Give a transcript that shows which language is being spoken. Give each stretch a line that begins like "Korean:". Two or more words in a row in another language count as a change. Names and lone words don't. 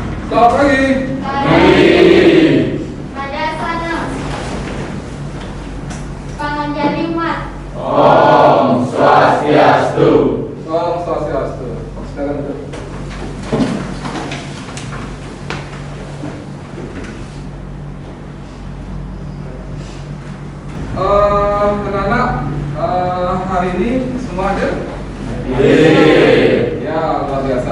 Indonesian: Selamat pagi. Pada sana Panganjali Mat.
Balinese: Om Swastiastu. Om Swastiastu.
Indonesian: Silakan duduk. Anak-anak, hari ini semua hadir? Ya, luar biasa.